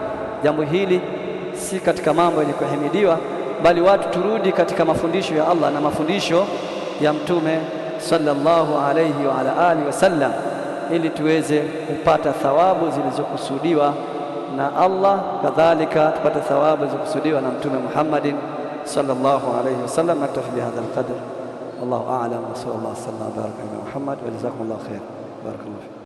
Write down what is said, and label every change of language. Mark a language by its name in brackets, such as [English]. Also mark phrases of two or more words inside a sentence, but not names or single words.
[Swahili] Jambo hili si katika mambo yenye kuhimidiwa, bali watu turudi katika mafundisho ya Allah na mafundisho ya Mtume [Arabic] صلى الله عليه وعلى آله وسلم, [Swahili] ili tuweze kupata thawabu zilizokusudiwa na Allah, kadhalika tupate thawabu zilizokusudiwa na Mtume Muhammadin [Arabic] صلى الله عليه وسلم. نكتفي بهذا القدر، والله أعلم، وصلى الله عليه وسلم، بارك على محمد، وجزاكم الله خير، بارك الله.